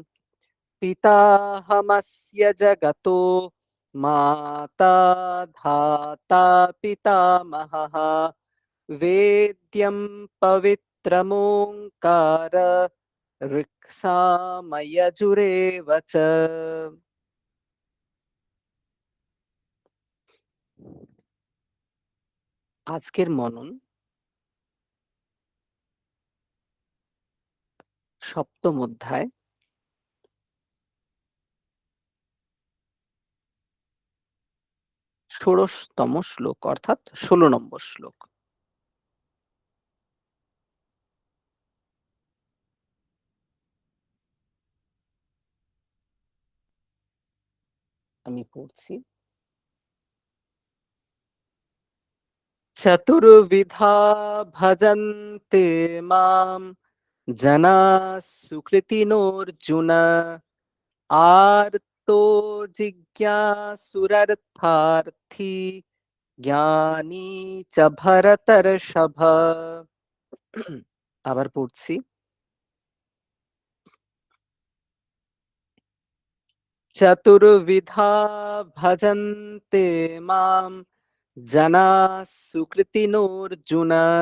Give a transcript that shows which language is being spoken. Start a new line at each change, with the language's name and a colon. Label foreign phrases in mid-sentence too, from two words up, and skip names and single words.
Sanskrit: पिताहमस्य जगतो माता धाता पितामहः वेद्यं पवित्रमोङ्कार ऋक्सामयजुरेव च
Bangla: আজকের মনন সপ্তম অধ্যায় ষোড়শতম শ্লোক অর্থাৎ 16 নম্বর শ্লোক আমি পড়ছি
Sanskrit: चतुर्विधा भजन्ते मां जनाः सुकृतिनोऽर्जुन তো জিজ্ঞাসুরর্থার্থী জ্ঞানী চ ভরতর্ষভ।
Bangla: আবার পড়ছি।
Sanskrit: চতুর্বিধা ভজন্তে মাম জনাঃ সুকৃতিনোর্জুন।